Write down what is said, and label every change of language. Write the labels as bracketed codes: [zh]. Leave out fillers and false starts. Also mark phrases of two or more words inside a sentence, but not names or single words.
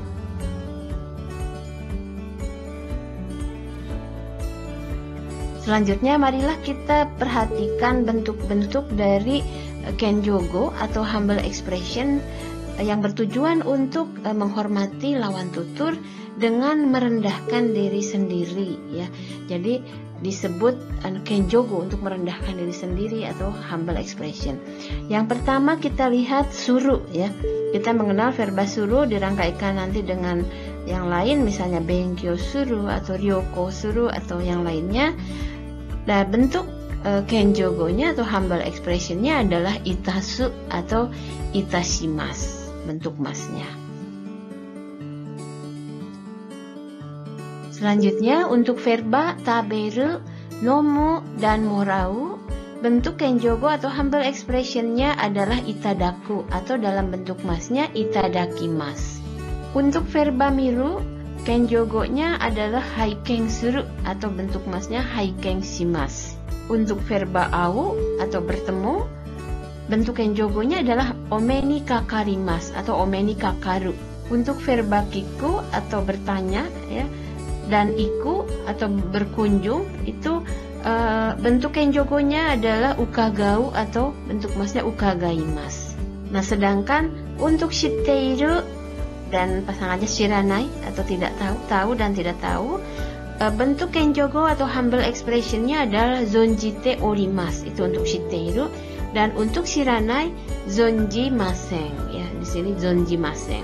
[id] Selanjutnya marilah kita perhatikan bentuk-bentuk dari kenjogo atau [en] humble expression [id] yang bertujuan untuk menghormati lawan tutur dengan merendahkan diri sendiri ya. Jadi disebut kenjogo untuk merendahkan diri sendiri atau [en] humble expression. [id] Yang pertama kita lihat suru ya. Kita mengenal verba suru dirangkaikan nanti dengan yang lain, misalnya [ja] 勉強する [id] atau [ja] 旅行する [id] atau yang lainnya. Nah, bentuk kenjogo-nya atau [en] humble expression- [id] nya adalah itasu atau itashimasu, bentuk masnya. Selanjutnya untuk verba taberu, nomu, dan morau, bentuk kenjogo atau [en] humble expression- [id] nya adalah itadaku atau dalam bentuk masnya itadakimasu. Untuk verba miru, kenjogo-nya adalah [ja] 拝見する [id] atau bentuk masnya [ja] 拝見します. [id] Untuk verba au atau bertemu, bentuk kenjogo-nya adalah [ja] お目にかかります [id] atau [ja] お目にかかる. [id] Untuk verba kiku atau bertanya ya, dan iku atau berkunjung itu bentuk kenjogo-nya adalah ukagau atau bentuk masnya ukagaimasu. Nah, sedangkan untuk shitteiru dan pasangannya shiranai atau tidak tahu, tahu dan tidak tahu, bentuk kenjogo atau [en] humble expression- [id] nya adalah [ja] 存じております, [id] itu untuk shitteiru, dan untuk shiranai zonjimasen ya, di sini zonjimasen.